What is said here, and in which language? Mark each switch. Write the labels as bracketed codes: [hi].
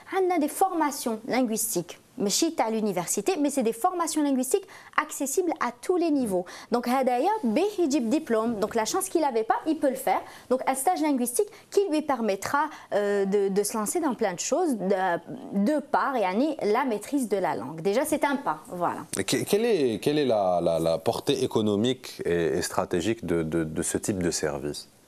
[fr] On a des formations linguistiques [ar] ماشي تاع [fr] l'université mais c'est des formations linguistiques accessibles à tous les niveaux. [ar] Donc هدايا باه يجيب diplôme. [fr] Donc la chance qu'il n'avait pas, il peut le faire. Donc un stage linguistique qui lui permettra de se lancer dans plein de choses de par la maîtrise de la langue. Déjà c'est un pas, voilà. Quelle est la portée économique et stratégique de ce type de service?